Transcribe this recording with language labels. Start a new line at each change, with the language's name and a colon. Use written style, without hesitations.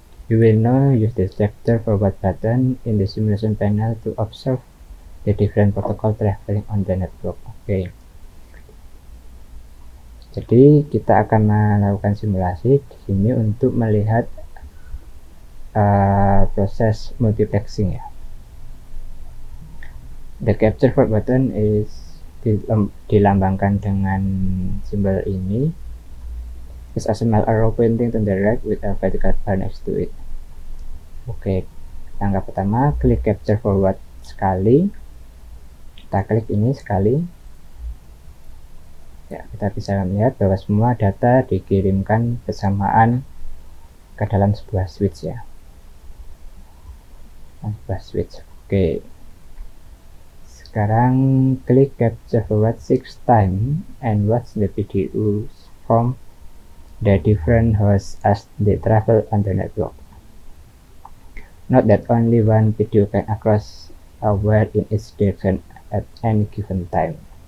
English: You will now use the sector forward button in the simulation panel to observe the different protocol traveling on the network. Oke.
Indonesian: Jadi kita akan melakukan simulasi di sini untuk melihat proses multiplexing ya.
English: The capture forward button is
Indonesian: dilambangkan dengan simbol ini.
English: Is a small arrow pointing to the right with a vertical bar next to it.
Indonesian: Oke, langkah pertama klik capture forward sekali. Kita klik ini sekali. Ya, kita bisa melihat bahwa semua data dikirimkan bersamaan ke dalam sebuah switch ya. Sebuah switch. Oke. Sekarang klik
English: capture forward 6 times and watch the videos from the different hosts as they travel on the network. Note that only one video can across a wire in each direction at any given time.